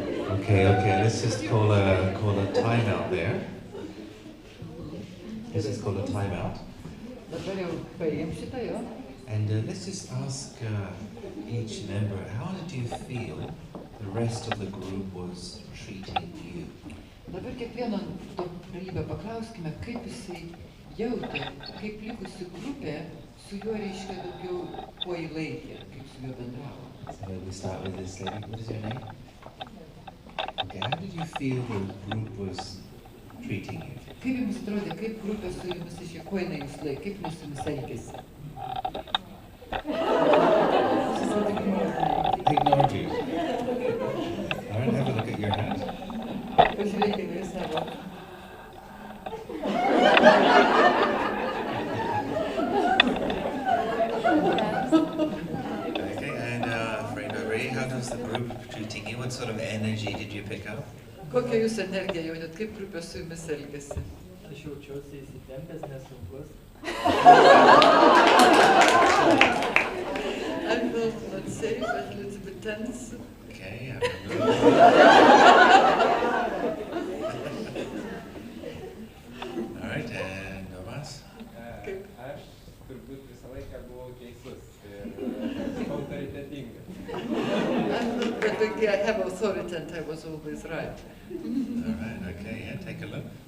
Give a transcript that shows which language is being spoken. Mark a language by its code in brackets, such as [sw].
[en] Okay, let's just call a timeout there. Let's just call a timeout. [lt] Dabar jau paim šitą jo. [en] And let's just ask each member, how did you feel the rest of the group was treating you? [lt] Dabar kiekvieno to dalyvio paklauskime, kaip jisai jautė, kaip likusi grupė su juo reiškia daugiau kuo įlaikė, kaip su juo bendravo. [en] So we start with this lady. What is your name? Okay, how did you feel the group was treating you? [lt] Kaip jums atrodė, kaip grupė su jumis išėjo, kuo jinai jūs laikė, kaip jis su jumis elgėsi? [en] Ignored you. All right, have a look at your hat. [lt] Pažiūrėkime į savo. [en] Okay, and friend Ray, how does the group treating you? What sort of energy did you pick up? [lt] Kokią jūs energiją jautėt, kaip grupė su jumis elgėsi? Aš jaučiuosi įsitempęs, nesaugus. [en] I felt not safe, but a little bit tense. Okay, all right, and Novas? [lt] Aš turbūt visą laiką buvau teisus ir autoritetingas. [en] But I have authority and I was always right. All right, okay, yeah, take a look.